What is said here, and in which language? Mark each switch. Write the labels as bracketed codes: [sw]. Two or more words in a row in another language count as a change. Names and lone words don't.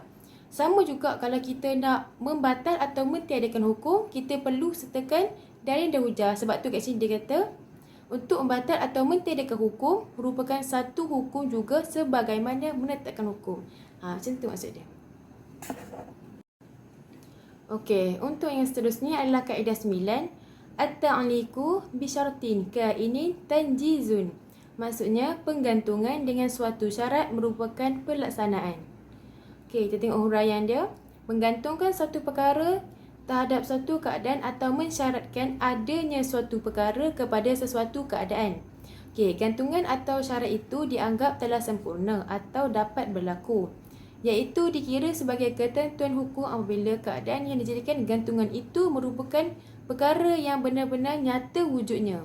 [ms] Sama juga kalau kita nak membatal atau mentiadakan hukum, kita perlu sertakan dalil dan hujah. Sebab tu kat sini dia kata, untuk membatal atau mentiadakan hukum merupakan satu hukum juga sebagaimana menetapkan hukum. Macam tu maksud dia. Okey, untuk yang seterusnya adalah kaedah 9. [ar] التعليق بشرط كائن تنجيز. [ms] Maksudnya penggantungan dengan suatu syarat merupakan pelaksanaan. Okey, kita tengok huraian dia. Menggantungkan satu perkara terhadap suatu keadaan atau mensyaratkan adanya suatu perkara kepada sesuatu keadaan. Okey, gantungan atau syarat itu dianggap telah sempurna atau dapat berlaku, iaitu dikira sebagai ketentuan hukum apabila keadaan yang dijadikan gantungan itu merupakan perkara yang benar-benar nyata wujudnya.